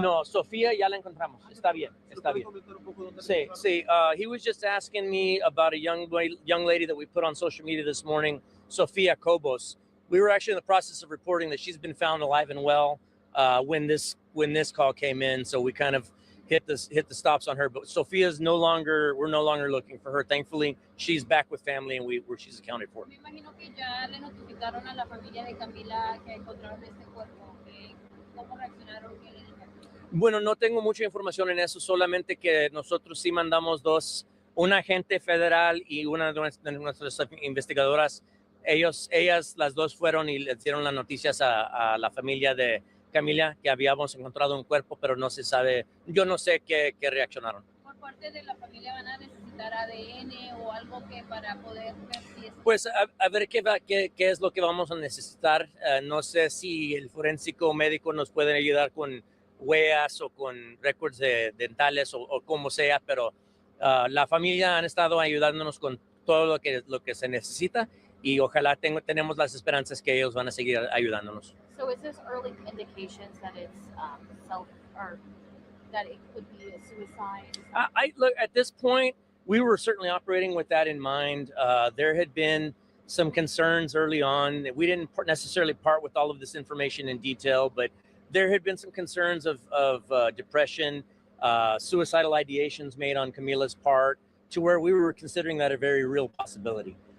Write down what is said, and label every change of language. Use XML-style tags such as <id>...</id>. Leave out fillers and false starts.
<es>No, Sofía ya la encontramos. Está bien, está bien. ¿Comentar un poco dónde la Sí, encontraron? sí.</es> <en>He was just asking me about a young lady that we put on social media this morning, Sofia Cobos. We were actually in the process of reporting that she's been found alive and well when this call came in, so we kind of hit the stops on her. But Sofia's we're no longer looking for her. Thankfully, she's back with family and she's accounted for.</en> <es>Me imagino que ya le notificaron a la familia de Camila que encontraron este cuerpo. ¿Cómo reaccionaron? ¿Qué le dijeron? Bueno, no tengo mucha información en eso, solamente que nosotros sí mandamos un agente federal y una de nuestras investigadoras. Ellas las dos fueron y le dieron las noticias a la familia de Camila que habíamos encontrado un cuerpo, pero no se sabe, yo no sé qué reaccionaron. Por parte de la familia van a necesitar ADN o algo que para poder ver si es... Pues a ver qué es lo que vamos a necesitar. No sé si el forénsico médico nos puede ayudar con huellas o con récords dentales o como sea, pero la familia han estado ayudándonos con todo lo que se necesita y ojalá tenemos las esperanzas que ellos van a seguir ayudándonos.</es> <en>So is this early indications that it's or that it could be a suicide? I look at this point, we were certainly operating with that in mind. There had been some concerns early on. We didn't necessarily part with all of this information in detail, but there had been some concerns of depression, suicidal ideations made on Camila's part, to where we were considering that a very real possibility.</en>